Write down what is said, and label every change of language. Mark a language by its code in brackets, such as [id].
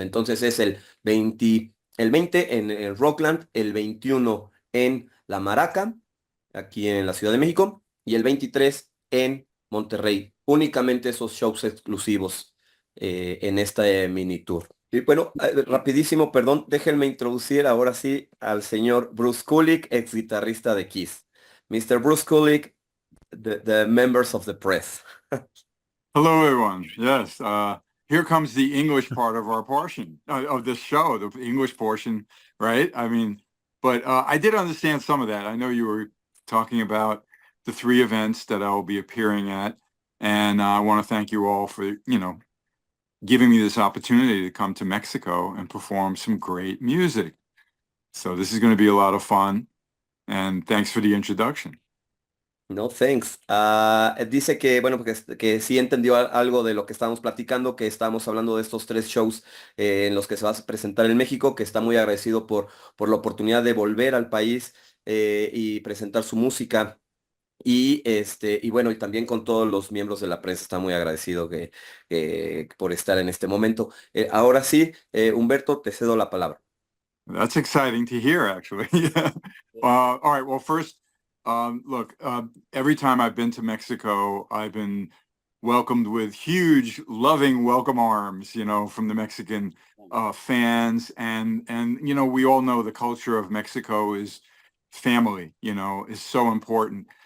[es] Entonces es el 20 en el Rockland, el 21 en La Maraca, aquí en la Ciudad de México, y el 23 en Monterrey. Únicamente esos shows exclusivos en esta mini tour. Y bueno, rapidísimo, perdón, déjenme introducir ahora sí al señor Bruce Kulick, ex guitarrista de Kiss. [en] Mr. Bruce Kulick, the members of the press. Hello, everyone. Yes, here comes the English part of our portion of this show, the English portion, right? I mean, but I did understand some of that. I know you were talking about the three events that I will be appearing at, and I want to thank you all for, giving me this opportunity to come to Mexico and perform some great music. So this is going to be a lot of fun, and thanks for the introduction. No, thanks. [es] Dice que, bueno, que sí entendió algo de lo que estábamos platicando, que estamos hablando de estos tres shows en los que se va a presentar en México, que está muy agradecido por la oportunidad de volver al país y presentar su música. Y bueno, y también con todos los miembros de la prensa está muy agradecido por estar en este momento. Ahora sí, Humberto, te cedo la palabra. [en] That's exciting to hear, actually. Yeah. All right. Well, first, look, every time I've been to Mexico, I've been welcomed with huge, loving welcome arms, from the Mexican fans. And we all know the culture of Mexico is family, is so important.